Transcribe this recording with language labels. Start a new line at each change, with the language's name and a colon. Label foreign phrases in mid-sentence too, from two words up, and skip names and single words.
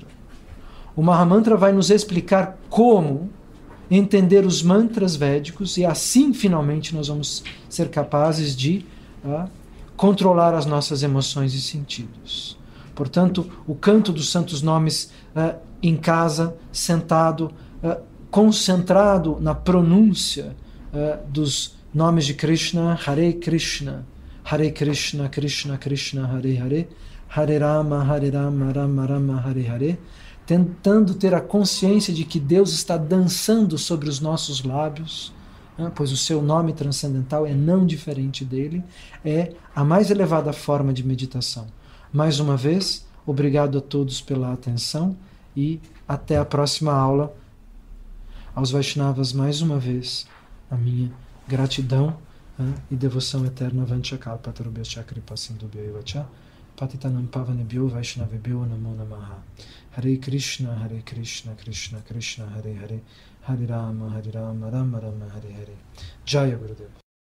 Portuguese: O Mahamantra vai nos explicar como entender os mantras védicos e assim, finalmente, nós vamos ser capazes de controlar as nossas emoções e sentidos. Portanto, o canto dos santos nomes em casa, sentado, concentrado na pronúncia dos nomes de Krishna, Hare Krishna, Krishna Krishna, Hare Hare, Hare Rama, Rama Rama, Hare Hare, tentando ter a consciência de que Deus está dançando sobre os nossos lábios, pois o seu nome transcendental é não diferente dele, é a mais elevada forma de meditação. Mais uma vez, Obrigado a todos pela atenção e até a próxima aula. Aos Vaishnavas, mais uma vez, a minha gratidão e devoção eterna.
Sanskrit: Vanchakalpatarubhascha kripasindubhyo evacha patitanam pavanebhyo Vaishnavebhyo namo namaha.
Portuguese: Hare Krishna, Krishna Krishna, Hare Hare, Hare Rama, Rama Rama, Hare Hare. Jaya Gurudev.